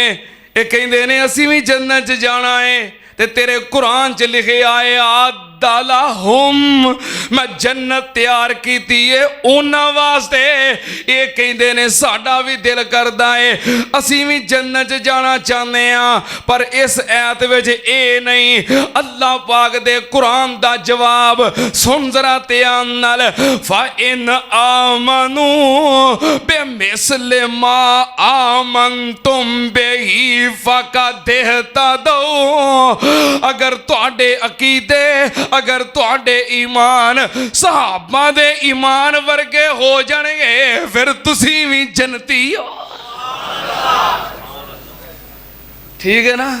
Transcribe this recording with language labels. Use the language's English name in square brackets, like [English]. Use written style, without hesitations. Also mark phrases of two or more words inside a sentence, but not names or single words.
[Punjabi] ایہ کہندے نے اسی وی جنت چ جانا ہے، تے تیرے قرآن چ لکھے آئے [Arabic] أعد لهم, [Punjabi] میں جنت تیار کی ہے اوہناں واسطے. ایہ کہندے نے ساڈا وی دل کردا ہے اسی وی جنت چ جانا چاہندے ہاں، پر اس آیت وچ ایہ نہیں. اللہ پاک دے قرآن دا جواب سن ذرا دھیان نال. [Arabic] فإن آمنوا بمثل ما آمنتم به فقد اهتدوا. [Punjabi] اگر تہاڈے عقیدے، اگر تہاڈے ایمان صحابہ دے ایمان ورگے ہو جانگے فیر تسی وی جنتی ہو. ٹھیک ہے نا?